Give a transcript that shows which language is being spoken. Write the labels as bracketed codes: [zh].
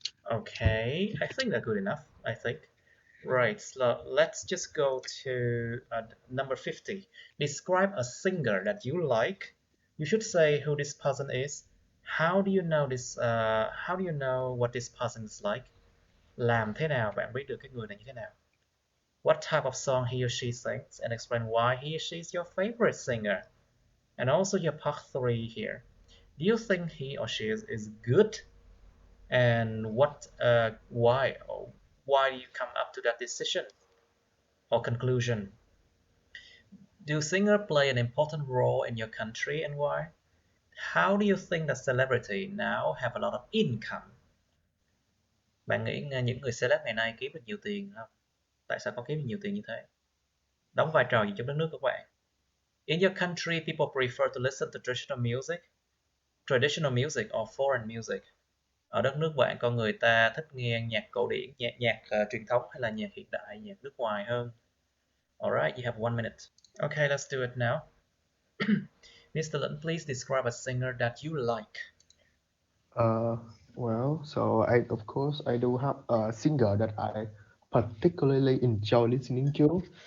[en] Okay, I think that's good enough, I think. Right, so let's just go to number 50. Describe a singer that you like. You should say who this person is. How do you know this? How do you know what this person is like? [vi] Làm thế nào bạn biết được cái người này như thế nào? [en] What type of song he or she sings, and explain why he or she is your favorite singer. And also your part 3 here. Do you think he or she is good? And why do you come up to that decision or conclusion? Do singers play an important role in your country and why? How do you think that celebrity now have a lot of income? [vi] Bạn nghĩ những người celeb ngày nay kiếm được nhiều tiền không? Tại sao có kiếm được nhiều tiền như thế? Đóng vai trò gì trong đất nước của bạn? [en] In your country, people prefer to listen to traditional music or foreign music. [vi] Ở đất nước bạn, con người ta thích nghe nhạc cổ điển, nhạc truyền thống hay là nhạc hiện đại, nhạc nước ngoài hơn. [en] Alright, you have 1 minute. Okay, let's do it now. Mr. Lin, please describe a singer that you like. uh, well, so of course I do have a singer that I particularly enjoy listening to.